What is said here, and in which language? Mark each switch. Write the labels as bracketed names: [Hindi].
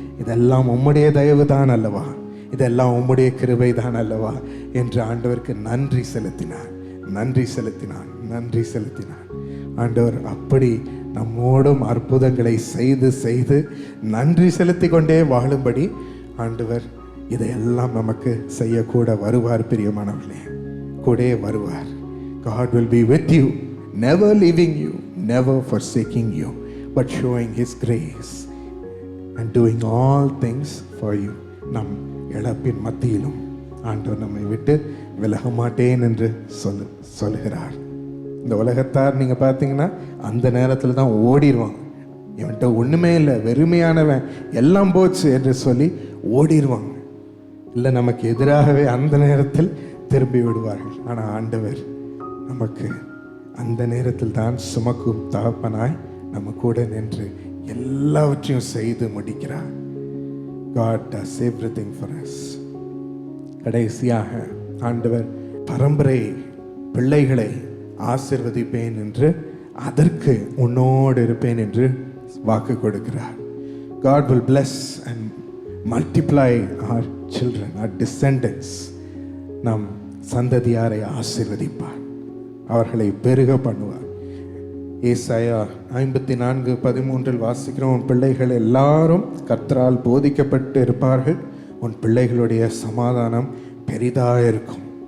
[Tamil] இதெல்லாம் உம்முடைய தயவு தான் அல்லவா, இதெல்லாம் உம்முடைய கிருபை தான் அல்லவா என்று ஆண்டவருக்கு நன்றி செலுத்தினார், நன்றி செலுத்தினான், நன்றி செலுத்தினான். ஆண்டவர் அப்படி நம்மோடும் அற்புதங்களை செய்து செய்து நன்றி செலுத்தி கொண்டே வாழும்படி ஆண்டவர் இதையெல்லாம் நமக்கு செய்யக்கூட வருவார். பிரியமானவர்களே, கூட வருவார். [English] God will be with you, never leaving you, never forsaking you, but showing His grace and doing all things for you. [Tamil] நம் இழப்பின் மத்தியிலும் ஆண்டவர் நம்மை விட்டு விலக மாட்டேன் என்று சொல்லுகிறார். இந்த உலகத்தார் நீங்கள் பார்த்தீங்கன்னா அந்த நேரத்தில் தான் ஓடிடுவாங்க. இவன்கிட்ட ஒன்றுமே இல்லை, வெறுமையானவன், எல்லாம் போச்சு என்று சொல்லி ஓடிடுவாங்க. இல்லை, நமக்கு எதிராகவே அந்த நேரத்தில் திரும்பி விடுவார்கள். ஆனால் ஆண்டவர் நமக்கு அந்த நேரத்தில் தான் சுமக்கும் தகப்பனாய் நம்ம கூட நின்று எல்லாவற்றையும் செய்து முடிக்கிறார். [English] God does everything for us. [Tamil] கடைசியாக ஆண்டவர் பரம்பரை பிள்ளைகளை ஆசீர்வதிப்பேன் என்று, அதற்கு உன்னோடு இருப்பேன் என்று வாக்கு கொடுக்கிறார். [English] God will bless and multiply our children, our descendants. [Tamil] நம் சந்ததியாரை ஆசீர்வதிப்பார், அவர்களை பெருக பண்ணுவார். ஏசாயா 54:13 வாசிக்கிறோம், உன் பிள்ளைகள் எல்லாரும் கர்த்தரால் போதிக்கப்பட்டு இருப்பார்கள், உன் பிள்ளைகளுடைய சமாதானம் பெரிதாக இருக்கும்.